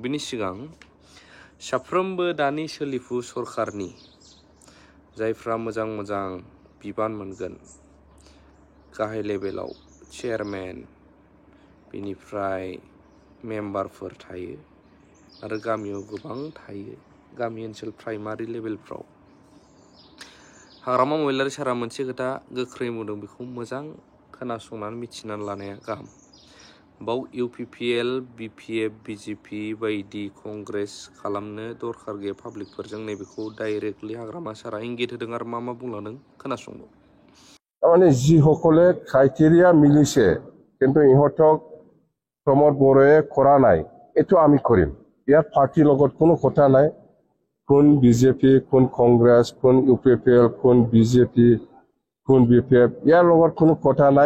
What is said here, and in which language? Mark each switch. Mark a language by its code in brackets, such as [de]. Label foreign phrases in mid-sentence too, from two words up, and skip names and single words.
[brx] बिनि सिगां साफ्रोमबो दानि सोलिफु सरकारनि जायफ्रा मोजां मोजां बिबान मोनगोन गाहाय लेभेलाव चेयारमेन बिनिफ्राय मेम्बारफोर थायो आरो गामियाव गोबां थायो गामि ओनसोल प्राइमारि लेभेलफ्राव हाग्रामा महिलारि सारा मोनसे खोथा गोख्रै बुंदों बेखौ मोजां खोनासंनानै मिथिनानै लानाया गाहाम। बाव इउपिपिएल बिपिएफ बिजेपि बायदि कंग्रेस खालामनो दरखार गैया पाब्लिकफोरजों नैबेखौ डाइरेक्टलि हाग्रामा सारा इंगित होदों आरो मा बुंलांदों खोनासंदो। [as] মানে যিসকলে ক্রাইটেরিয়া মিলিছে কিন্তু ইহঁতক প্রমোদ বড়োৱে কৰা নাই এইটো আমি কৰিম। ইয়াত পাৰ্টিৰ লগত কোনো কথা নাই, কোন বিজেপি কোন কংগ্ৰেছ কোন ইউপিপিএল কোন বিজেপি কোন বিপিএফ ইয়াৰ লগত কোনো কথা নাই।